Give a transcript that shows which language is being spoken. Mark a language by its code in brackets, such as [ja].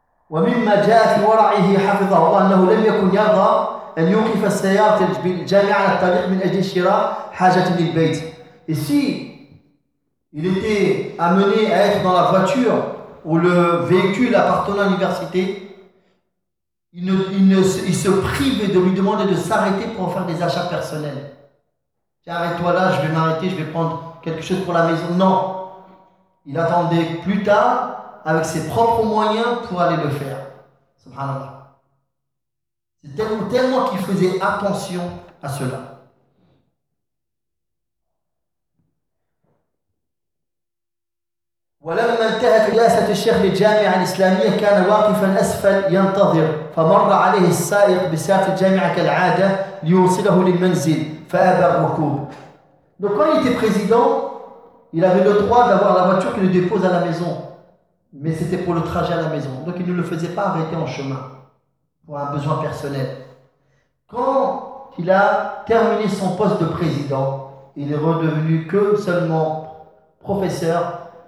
[ar] ومما جاء في ورعه حفظه الله أنه لم يكن يرضى أن يوقف السيارة بالجامعة على الطريق من أجل شراء حاجة للبيت. [fr] Et si Il était amené à être dans la voiture ou le véhicule appartenant à l'université. Il se privait de lui demander de s'arrêter pour faire des achats personnels. Arrête-toi là, je vais m'arrêter, je vais prendre quelque chose pour la maison. Non, il attendait plus tard avec ses propres moyens pour aller le faire. Subhanallah. C'est tellement qu'il faisait attention à cela. [ar] ولما انتهت جلسة الشيخ للجامعة الإسلامية كان واقفا أسفل ينتظر فمر عليه السائق بساق الجامعة كالعادة ليوصله للمنزل فأبى الركوب. [fr] Donc quand il était président, il avait le droit d'avoir la voiture qui le dépose à la maison, mais c'était pour le trajet à la maison. Donc il ne le faisait pas arrêter en chemin pour un besoin personnel. Quand il a terminé son poste de président, il est redevenu que seulement professeur.